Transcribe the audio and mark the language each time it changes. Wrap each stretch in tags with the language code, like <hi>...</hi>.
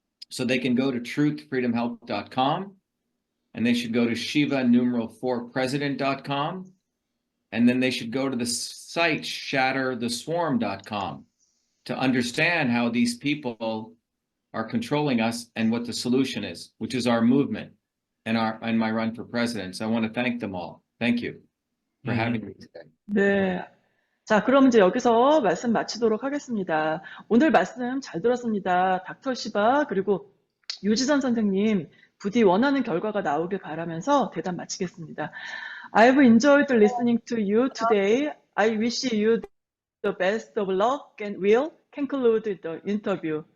<en>So they can go to truthfreedomhealth.com, and they should go to Shiva4president.com, and then they should go to the site shattertheswarm.com to understand how these people are controlling us and what the solution is, which is our movement and my run for president. So I want to thank them all. Thank you for having me today.</en> <ko>네. 자, 그럼 이제 여기서 말씀 마치도록 하겠습니다. 오늘 말씀 잘 들었습니다. 닥터 시바 그리고 유지선 선생님 부디 원하는 결과가 나오길 바라면서 대담 마치겠습니다.</ko> <en>I've enjoyed listening to you today. I wish you the best of luck and will conclude the interview.</en>